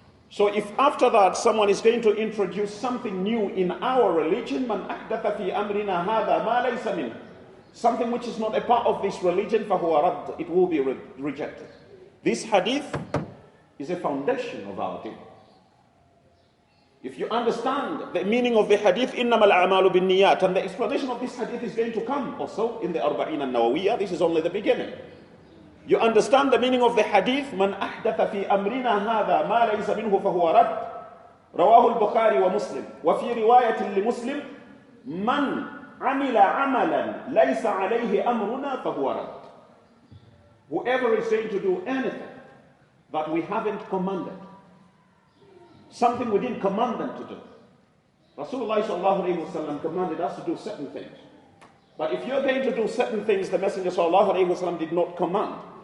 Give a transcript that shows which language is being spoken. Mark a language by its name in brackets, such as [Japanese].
[English] So if after that someone is going to introduce something new in our religion, [Arabic] man ahdatha fi amrina hadha ma laysa minhu, [English] something which is not a part of this religion, [Arabic] fahuwa radd, [English] it will be rejected. This hadith is a foundation of our deen. If you understand the meaning of the hadith, [Arabic] إِنَّمَا الْأَعْمَالُ بِالنِّيَّاتِ, [English] and the explanation of this hadith is going to come also in the Arba'in An-Nawawiyya, this is only the beginning. You understand the meaning of the hadith, [Arabic] مَنْ أَحْدَثَ فِي أَمْرِنَا هَذَا مَا لَيْسَ مِنْهُ فَهُوَ رَدٌّ رواه البخاري ومسلم وفي رواية لمسلم من عمل عملا ليس عليه أمرنا فهو رد. [English] Whoever is going to do anything that we haven't commanded, something we didn't command them to do. Rasulullah sallallahu alayhi wa sallam commanded us to do certain things. But if you're going to do certain things the Messenger sallallahu alayhi wa sallam did not command,